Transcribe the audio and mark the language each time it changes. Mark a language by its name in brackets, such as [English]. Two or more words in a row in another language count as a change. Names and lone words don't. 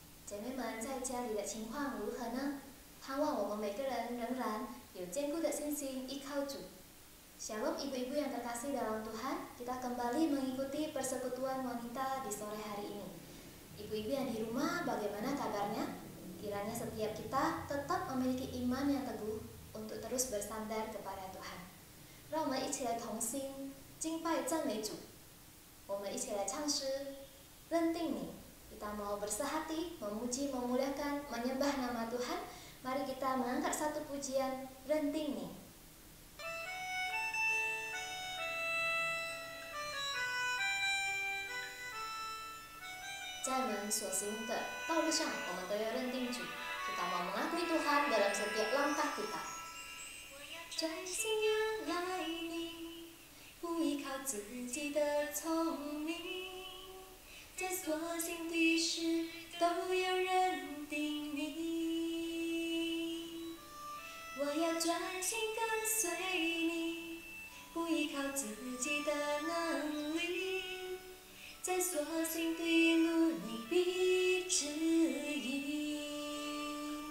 [Chinese] 姐妹们在家里的情况如何呢？盼望我们每个人仍然有坚固的信心依靠主。 [Indonesian] Shalom ibu-ibu yang terkasih dalam Tuhan, kita kembali mengikuti persekutuan wanita di sore hari ini. Ibu-ibu yang di rumah, bagaimana kabarnya? Kiranya setiap kita tetap memiliki iman yang teguh untuk terus bersandar kepada Tuhan. [Chinese] 让我们一起来同心敬拜赞美主。我们一起来唱诗，认定你。 [Indonesian] Kita mau bersehati, memuji, memuliakan, menyembah nama Tuhan. Mari kita mengangkat satu pujian, renting nih. [Chinese] 在我们所行的道路上，我们都要认定主。 [Indonesian] Kita mau mengakui Tuhan dalam setiap langkah kita. [Chinese] 专心仰赖你，不依靠自己的聪明，在所行的事都要认定你。我要专心跟随你，不依靠自己的能力，在所行的路你必指引。